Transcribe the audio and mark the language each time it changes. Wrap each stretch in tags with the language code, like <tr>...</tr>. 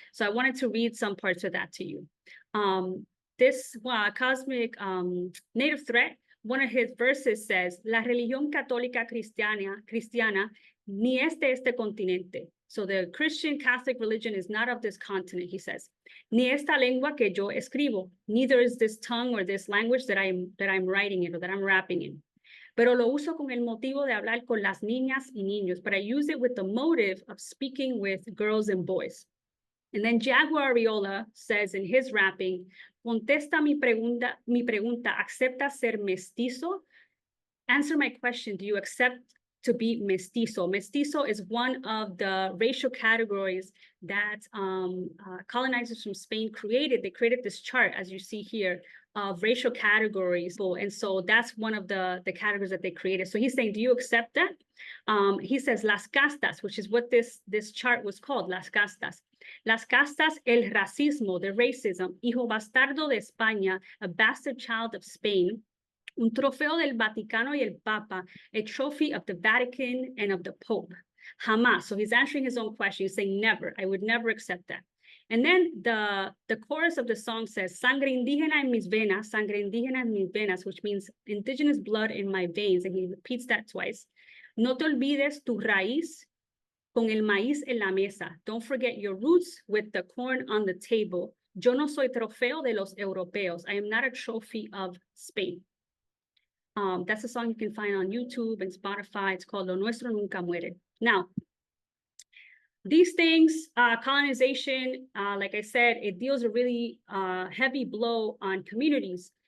<en>So I wanted to read some parts of that to you. This Cosmic Native Threat, one of his verses says,</en> <es>La religión católica cristiana ni este continente.</es> <en>So the Christian Catholic religion is not of this continent, he says.</en> <es>Ni esta lengua que yo escribo.</es> <en>Neither is this tongue or this language that I'm writing in or that I'm rapping in.</en> <es>Pero lo uso con el motivo de hablar con las niñas y niños.</es> <en>But I use it with the motive of speaking with girls and boys. And then Jaguar Areola says in his rapping,</en> <es>contesta mi pregunta, ¿acepta ser mestizo?</es> <en>Answer my question, do you accept to be mestizo? Mestizo is one of the racial categories that colonizers from Spain created. They created this chart, as you see here, of racial categories. And so that's one of the categories that they created. So he's saying, do you accept that? He says,</en> <es>las castas,</es> <en>which is what this chart was called, las castas.</en> <es>Las castas, el racismo,</es> <en>the racism,</en> <es>hijo bastardo de España,</es> <en>a bastard child of Spain,</en> <es>un trofeo del Vaticano y el Papa,</es> <en>a trophy of the Vatican and of the Pope.</en> <es>Jamás.</es> <en>So he's answering his own question. He's saying, never. I would never accept that. And then the chorus of the song says,</en> <es>sangre indígena en mis venas,</es> <en>sangre indígena en mis venas, which means indigenous blood in my veins. And he repeats that twice.</en> <es>No te olvides tu raíz con el maíz en la mesa.</es> <en>Don't forget your roots with the corn on the table.</en> <es>Yo no soy trofeo de los europeos.</es> <en>I am not a trophy of Spain. That's a song you can find on YouTube and Spotify. It's called Lo Nuestro Nunca Muere. Now, these things, colonization, like I said, it deals a really heavy blow on communities.</en>